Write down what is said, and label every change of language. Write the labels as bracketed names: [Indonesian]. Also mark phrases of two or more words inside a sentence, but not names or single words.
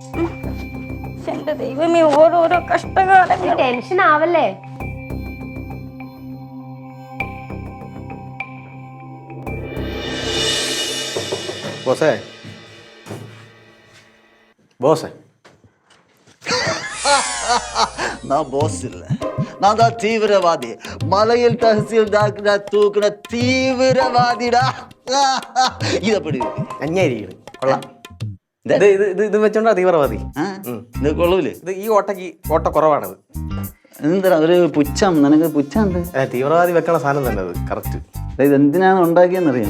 [Malayalam] എന്റെ ദൈവമേ, ഓരോരോ കഷ്ടകാലങ്ങൾ. ടെൻഷൻ ആവല്ലേ. ബോസേ, ബോസേ, [Tamil] நான் பாஸ் இல்ல, நான் தான் தீவிரவாதி. மலையில் தஹசீல்தார்கிட்ட தூக்குன தீவிரவாதிடா. இது எப்படி [Malayalam] അന്യായിരിക്കും. കൊള്ളാം. ഇത് വെച്ചോണ്ടാ തീവ്രവാദി. ഇത് കൊള്ളൂലേ? ഇത് ഈ ഓട്ട കുറവാണത്. എന്താ ഒരു പുച്ഛം, നിനക്ക് പുച്ഛം ഉണ്ട്. തീവ്രവാദി വെക്കണ സാധനം തന്നെ അത് കറക്റ്റ്. ഇത് എന്തിനാണ് ഉണ്ടാക്കിയെന്നറിയാമോ?